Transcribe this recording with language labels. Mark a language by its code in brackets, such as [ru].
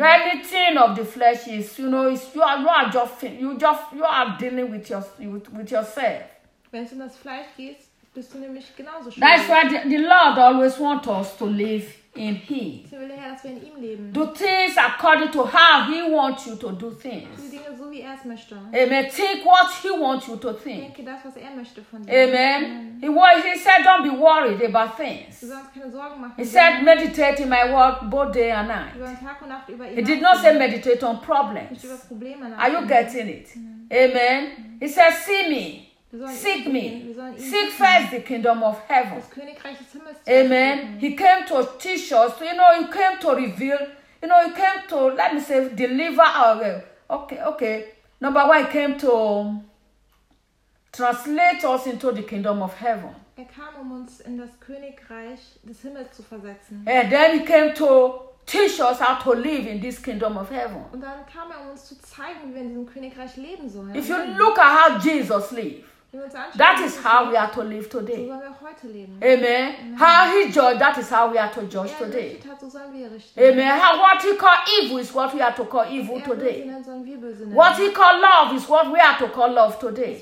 [en] Anything of the flesh is, you know, is you are dealing with with yourself. [de] Wenn es in das Fleisch geht, bist du nämlich genauso schuldig. [en] That's why the Lord always wants us to live in Him. [de] Sie will der Herr, dass wir in ihm leben. [en] Do things according to how He wants you to do things. [de] Die Dinge so wie er es möchte. [en] Amen. Think what He wants you to think. [de] Denke das, was er möchte von dir. [en] Amen. He said, don't be worried about things. He said, meditate in my word both day and night. He did not say meditate on problems. Are you getting it? Amen. He said, see me. Seek me. Seek first the kingdom of heaven. [de] Das Königreich des Himmels. [en] Amen. He came to teach us. You know, he came to reveal. You know, he came to, let me say, deliver our way. Okay. Number one, he came to translate us into the kingdom of heaven. [de] Er kam, um uns in das Königreich des Himmels zu versetzen. [en] And then he came to teach us how to live in this kingdom of heaven. [de] Und dann kam er, um uns zu zeigen, wie wir in diesem Königreich leben sollen. [en] If you look at how Jesus lived, that is how we are to live today. [de] So sollen wir heute leben. [en] Amen. Amen. How he judged, that is how we are to judge today. Amen. How what he called evil is what we are to call evil today. What he called love is what we are to call love today.